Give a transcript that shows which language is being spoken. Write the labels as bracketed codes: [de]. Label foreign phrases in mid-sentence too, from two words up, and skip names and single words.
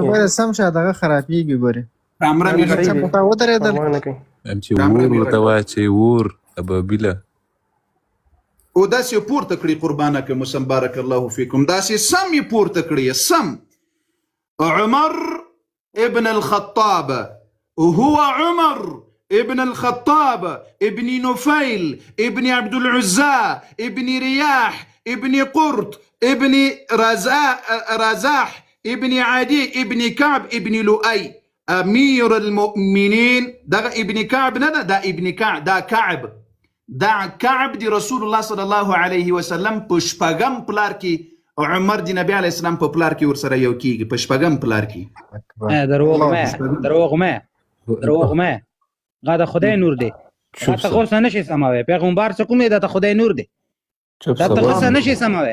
[ps] یې سم شه دغه خرابېږي. ګورې کامره مې څه په ودرېدل چې ور ورته وایه چې ور ابابیله او داسې یې پورته کړي. قربانه که مسلم [ar] بارک الله فیکم. [ps] داسې سم یې پورته کړي. [ar] سم عمر ابن الخطاب هو عمر ابن الخطاب ابن نفيل ابن عبد العزى ابن رياح ابن قرط ابن رزاح ابن عدي ابن كعب ابن لؤي امير المؤمنين. [ps] دا ابن كعب نه دا ابن كعب، دا كعب، دا كعب دي [ar] رسول الله صلى الله عليه وسلم [ps] په شپږم پلار کې عمر دی نبی [ar] علیه السلام [ps] په پلار کې ورسره یو کېږي. په شپږم پلار کې. دروغ مه هغه د خدای نور دی. ته غوس نه شي سموي. پیغمبر څه کوم دی؟ دا خدای نور دی. دا ته غوس نه شي سموي.